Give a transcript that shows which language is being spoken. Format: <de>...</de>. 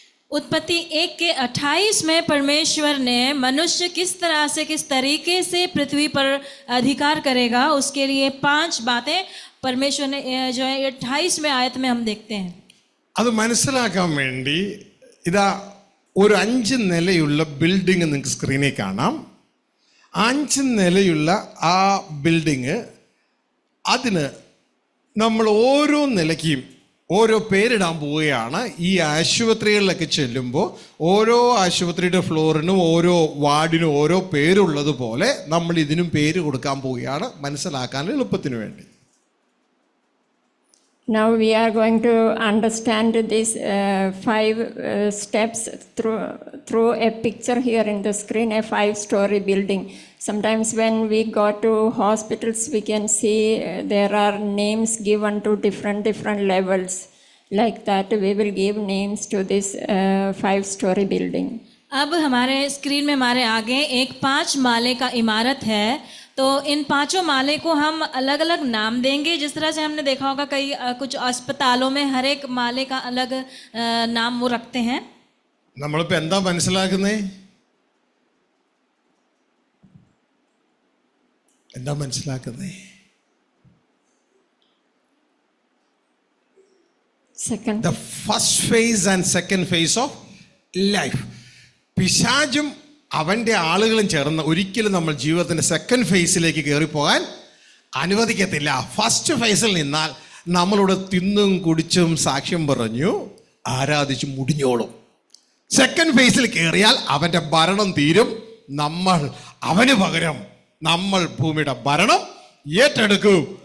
<hi>उत्पत्ति 1:28 में परमेश्वर ने मनुष्य किस तरह से किस तरीके से पृथ्वी पर अधिकार करेगा उसके लिए 5 बातें परमेश्वर ने जो है 28वें आयत में हम देखते हैं।</hi> <ml>അത് മനസ്സിലാക്കാൻ വേണ്ടി ഇതാ ഒരു 5 നിലയുള്ള ബിൽഡിംഗ് നിങ്ങൾക്ക് സ്ക്രീനിൽ കാണാം. 5 നിലയുള്ള ആ ബിൽഡിങ്, അതിന് നമ്മൾ ഓരോ നിലയ്ക്കും ഓരോ പേരിടാൻ പോവുകയാണ്. ഈ ആശുപത്രികളിലൊക്കെ ചെല്ലുമ്പോൾ ഓരോ ആശുപത്രിയുടെ ഫ്ലോറിനും ഓരോ വാർഡിനും ഓരോ പേരുള്ളതുപോലെ നമ്മൾ ഇതിനും പേര് കൊടുക്കാൻ പോവുകയാണ്, മനസ്സിലാക്കാൻ എളുപ്പത്തിന് വേണ്ടി.</ml> <en>Now we are going to understand these five steps through a picture here in the screen, a 5-story building. Sometimes when we go to hospitals, we can see there are names given to different levels. Like that, we will give names to this 5-story building.</en> <hi>अब हमारे screen में हमारे आगे एक 5 माले का इमारत है, तो इन 5 माले को हम अलग अलग नाम देंगे। जिस तरह से हमने देखा होगा कई कुछ अस्पतालों में हर एक माले का अलग नाम वो रखते हैं।</hi> <ml>നമ്മളിപ്പോ എന്താ മനസ്സിലാക്കുന്നേ? എന്താ മനസ്സിലാക്കുന്നേ?</ml> <en>Second. The first phase and second phase of life.</en> <ml>പിശാചും അവൻ്റെ ആളുകളും ചേർന്ന് ഒരിക്കലും നമ്മൾ ജീവിതത്തിൻ്റെ സെക്കൻഡ് ഫേസിലേക്ക് കയറിപ്പോകാൻ അനുവദിക്കത്തില്ല. ഫസ്റ്റ് ഫേസിൽ നിന്നാൽ നമ്മളിവിടെ തിന്നും കുടിച്ചും സാക്ഷ്യം പറഞ്ഞു ആരാധിച്ചു മുടിഞ്ഞോളും. സെക്കൻഡ് ഫേസിൽ കയറിയാൽ അവൻ്റെ ഭരണം തീരും. അവന് പകരം നമ്മൾ ഭൂമിയുടെ ഭരണം ഏറ്റെടുക്കും.</ml>